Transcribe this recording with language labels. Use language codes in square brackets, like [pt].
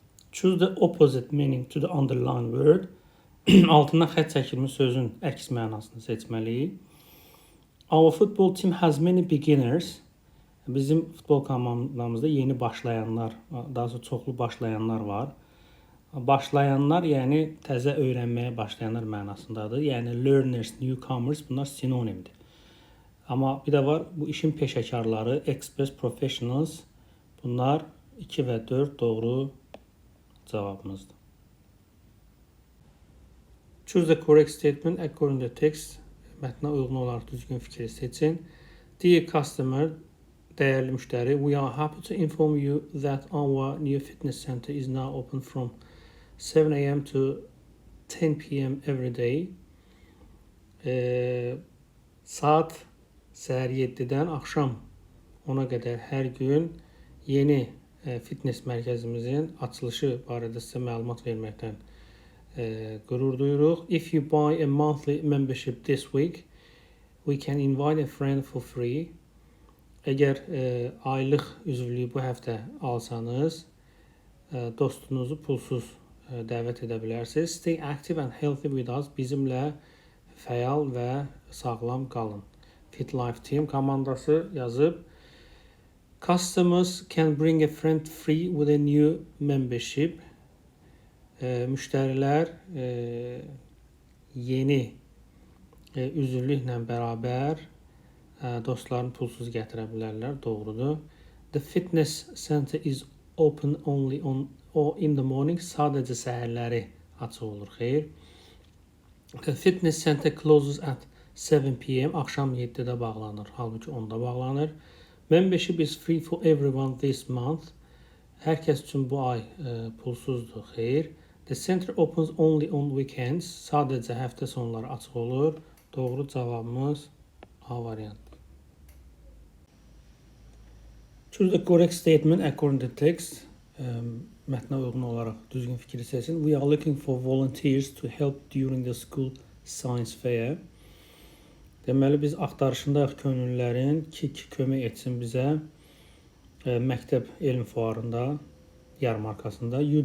[en] Choose the opposite meaning to the underlined word. [az] Altından xətt çəkilmiş sözün əks mənasını seçməliyik. [en] Our football team has many beginners. [az] Bizim futbol komandamızda yeni başlayanlar, daha sonra çoxlu başlayanlar var. Başlayanlar, yəni təzə öyrənməyə başlayanlar mənasındadır. Yəni learners, newcomers bunlar sinonimdir. Amma bir də var, bu işin peşəkarları, [en] express professionals. [az] Bunlar 2 və 4 doğru cavabımızdır. [en] Choose the correct statement according to the text. [az] Mətnə uyğun olaraq düzgün fikri seçin. [en] Dear customer, [az] dəyərli müştəri, [en] we are happy to inform you that our new fitness center is now open from 7 a.m. to 10 p.m. every day. [az] Saat səhər 7-dən axşam 10-a qədər hər gün yeni fitness mərkəzimizin açılışı barədə sizə məlumat verməkdən qürur duyuruq. [en] If you buy a monthly membership this week, we can invite a friend for free. [az] Əgər aylıq üzvlüyü bu həftə alsanız, dostunuzu pulsuz dəvət edə bilərsiniz. [en] Stay active and healthy with us. [az] Bizimlə fəal və sağlam qalın. Fit Life Team komandası yazıb. [en] Customers can bring a friend free with a new membership. [az] Müştərilər yeni üzvlüklə bərabər dostlarını pulsuz gətirə bilərlər. Doğrudur. [en] The fitness center is open only in the morning. [az] Sadəcə səhərləri açıq olur. Xeyr. [en] The fitness center closes at 7 p.m. [az] Axşam 7-də bağlanır. Halbuki 10-da bağlanır. [en] Membership is free for everyone this month. [az] Hər kəs üçün bu ay pulsuzdur. Xeyr. [en] The center opens only on weekends. [az] Sadəcə həftə sonları açıq olur. Doğru cavabımız A variantı. [en] Choose the correct statement according to text. [az] Mətnə uyğun olaraq düzgün fikri seçin. [en] We are looking for volunteers to help during the school science fair. [az] Deməli, biz axtarışındayıq könüllülərin ki kömək etsin bizə məktəb elm fuarında, yarmarkasında.